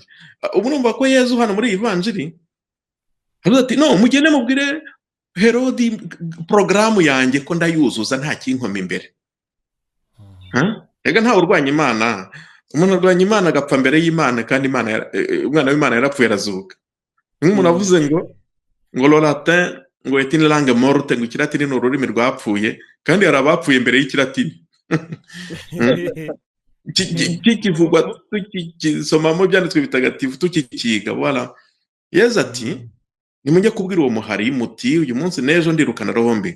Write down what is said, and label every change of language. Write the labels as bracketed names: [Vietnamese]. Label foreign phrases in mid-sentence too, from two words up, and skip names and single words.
[Kinyarwanda] Ubu numva ko Yesu hano muri iyi vanjiri aravuga ati no mugende mubwire Herodi porogaramu yanjye ko ndayuzuza nta kinkoma imbere. Ega ntawe urwanya Imana. Umuntu arwanya Imana agapfa mbere y'Imana, kandi umwana w'Imana yarapfuye arazuka. Nk'umuntu avuze ngo [French] le latin ngo est une langue morte, [Kinyarwanda] ngo ikilatini ni ururimi rwapfuye, kandi hari abapfuye mbere y'ikilatini. Kikivugwa tukisomamo byanditswe bitagatifu tukikiga. Voilà. Yesu ati nimujye kubwira uwo muhari muti uyu munsi n'ejo ndirukana roho mbi.